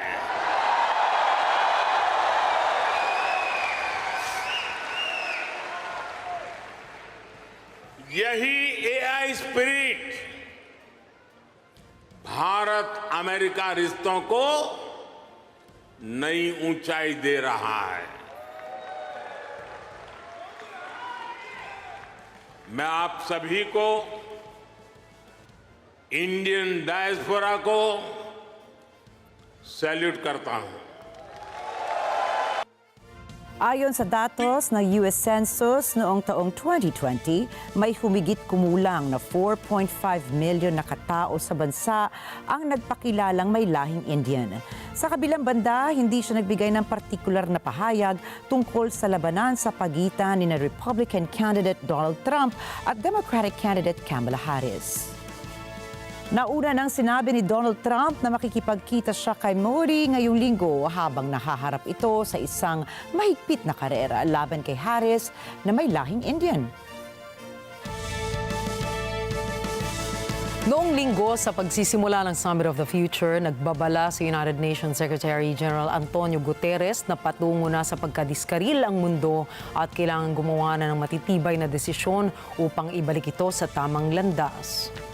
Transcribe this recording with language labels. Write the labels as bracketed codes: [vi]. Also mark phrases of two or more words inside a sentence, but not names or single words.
[hi] यही [en] AI spirit [hi] भारत अमेरिका रिश्तों को नई ऊंचाई दे रहा है। मैं आप सभी को, [en] Indian diaspora [hi] को सैल्यूट करता हूं। [tl] Ayon sa datos ng US Census noong taong 2020, may humigit kumulang na 4.5 million na katao sa bansa ang nagpakilalang may lahing Indian. Sa kabilang banda, hindi siya nagbigay ng partikular na pahayag tungkol sa labanan sa pagitan ni na [en] Republican candidate [tl] Donald Trump at [en] Democratic candidate [tl] Kamala Harris. Nauna nang sinabi ni Donald Trump na makikipagkita siya kay Modi ngayong linggo habang nahaharap ito sa isang mahigpit na karera laban kay Harris na may lahing Indian. Noong linggo sa pagsisimula ng Summit of the Future, nagbabala sa United Nations [en] Secretary General [tl] Antonio Guterres na patungo na sa pagkadiskaril ang mundo at kailangan gumawa na ng matitibay na desisyon upang ibalik ito sa tamang landas.